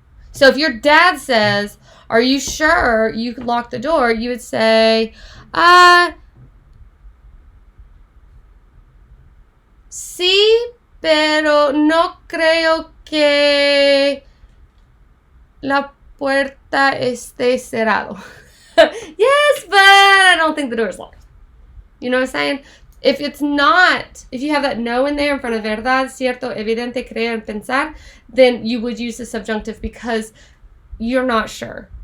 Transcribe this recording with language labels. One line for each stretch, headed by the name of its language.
English: So if your dad says, are you sure you could lock the door?
Spanish: You would say, sí, pero no creo que la puerta esté cerrado.
English: Yes, but I don't think the door is locked. You know what I'm saying? If it's not, if you have that no in there in front of verdad, cierto, evidente, creer, pensar, then you would use the subjunctive because you're not sure.